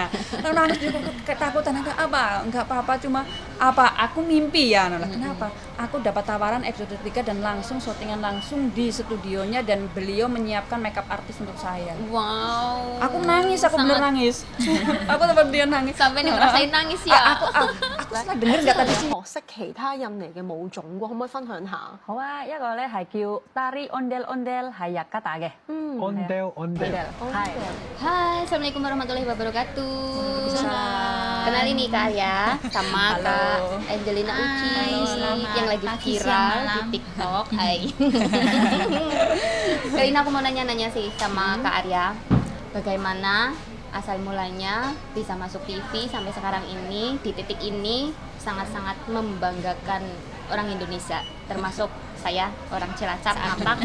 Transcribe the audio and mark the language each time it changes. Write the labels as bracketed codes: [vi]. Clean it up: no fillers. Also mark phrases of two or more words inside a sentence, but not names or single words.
[id] Lalu nangis juga ketakutan, ada apa? Enggak apa-apa, cuma aku mimpi ya. Nah, kenapa? Aku dapat tawaran episode 3 dan langsung syutingan langsung di studionya dan beliau menyiapkan makeup artis untuk saya. Wow. Aku nangis, aku bener nangis. Aku tempat dia nangis. Sampai nih merasain nangis ya. Aku salah denger nggak tadi sih? [yue] 學識其他印尼嘅舞種喎，可唔可以分享下？好啊，一個咧係叫 Tari Ondel Ondel 係日吉打嘅。 [id] Ondel ondel. Hai. [ar] Hai, السلام عليكم ورحمة الله وبركاته. [id] Waalaikumsalam. Kenalin nih Kak ya, sama Halo. Kak Angelina Uci Hai, selamat yang lagi pagi, viral siang, di malam. TikTok. Hai. Kali ini aku mau nanya-nanya sih sama Kak Arya, bagaimana asal mulanya bisa masuk TV sampai sekarang ini, di titik ini sangat-sangat membanggakan orang Indonesia, termasuk saya orang Cilacap, Ngapak.